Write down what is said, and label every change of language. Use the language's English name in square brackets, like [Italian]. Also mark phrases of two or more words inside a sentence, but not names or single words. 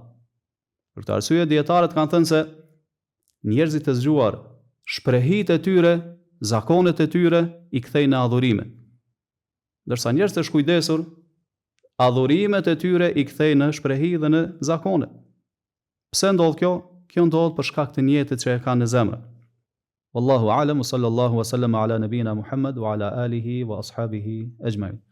[Albanian] Për këtë arsye dietarët kanë thënë se njerëzit e zgjuar, shprehitë e tyre, zakonet e tyre i kthejnë në adhurime. Ndërsa njerëzit e shkujdesur, adhurimet e tyre i kthejnë në shprehi dhe në zakone. Pse ndodh kjo? Kjo ndodh për shkak të njetit që e kanë në zemër. [Arabic] والله أعلم صلى الله وسلم على نبينا محمد وعلى آله وأصحابه أجمعين.